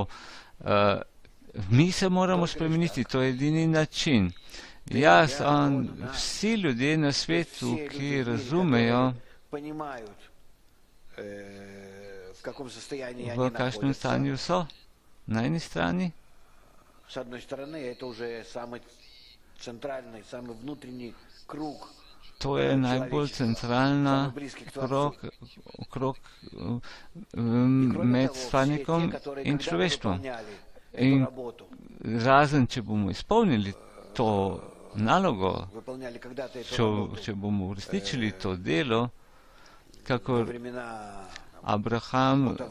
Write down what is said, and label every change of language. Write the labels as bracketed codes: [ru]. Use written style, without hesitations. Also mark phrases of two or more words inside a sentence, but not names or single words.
[sl] Mi se moramo spremeniti, to je edini način. Jaz, on, vsi ljudje na svetu, ki razumejo, v kakšnem stanju so, na eni strani, [ru] С одной стороны, это уже самый центральный, самый внутренний круг. [sl] To je najbolj centralna krog med stvarnikom in človeštvom. In razen, če bomo izpolnili to nalogo, če bomo uresničili to delo, kakor Abraham